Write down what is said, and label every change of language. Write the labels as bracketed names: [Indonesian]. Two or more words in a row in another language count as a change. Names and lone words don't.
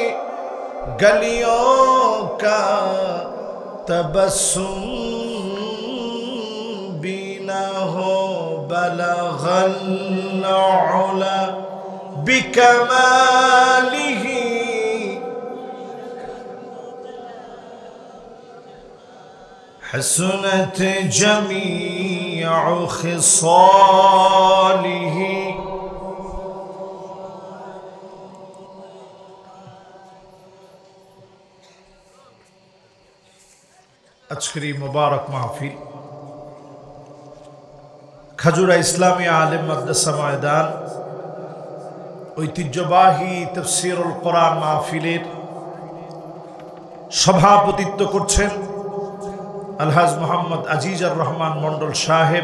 [Urdu] گلیوں کا تبسم بھی نہ ہو [Arabic] بلغ العلا بکمالہ حسنت جمیع خصالہ [Bangla] আজকের এই মোবারক মাহফিল খাজুরা ইসলামী আলেম মাদ্রাসা ময়দান ঐতিহ্যবাহী তাফসীরুল কোরআন মাহফিলের সভাপতিত্ব করছেন আলহাজ মোহাম্মদ আজিজার রহমান মন্ডল সাহেব।